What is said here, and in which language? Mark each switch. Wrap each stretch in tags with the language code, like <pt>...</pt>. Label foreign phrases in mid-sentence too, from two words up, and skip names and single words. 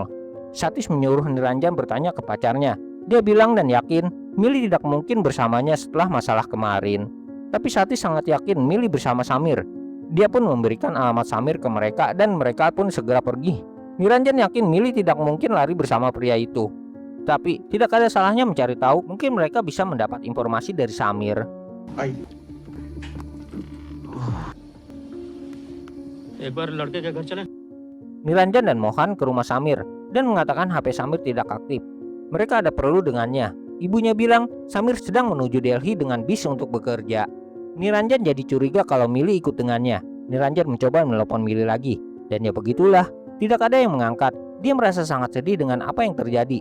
<id>Satis menyuruh Niranjan bertanya ke pacarnya. Dia bilang dan yakin Mili tidak mungkin bersamanya setelah masalah kemarin. Tapi Satis sangat yakin Mili bersama Samir. Dia pun memberikan alamat Samir ke mereka dan mereka pun segera pergi. Niranjan yakin Mili tidak mungkin lari bersama pria itu. Tapi tidak ada salahnya mencari tahu, mungkin mereka bisa mendapat informasi dari Samir.</id> <hi>एक बार लड़के के घर चलें।</hi> <id>Niranjan dan Mohan ke rumah Samir dan mengatakan HP Samir tidak aktif. Mereka ada perlu dengannya. Ibunya bilang Samir sedang menuju Delhi dengan bis untuk bekerja. Niranjan jadi curiga kalau Mili ikut dengannya. Niranjan mencoba menelepon Mili lagi. Dan ya begitulah, tidak ada yang mengangkat. Dia merasa sangat sedih dengan apa yang terjadi.</id>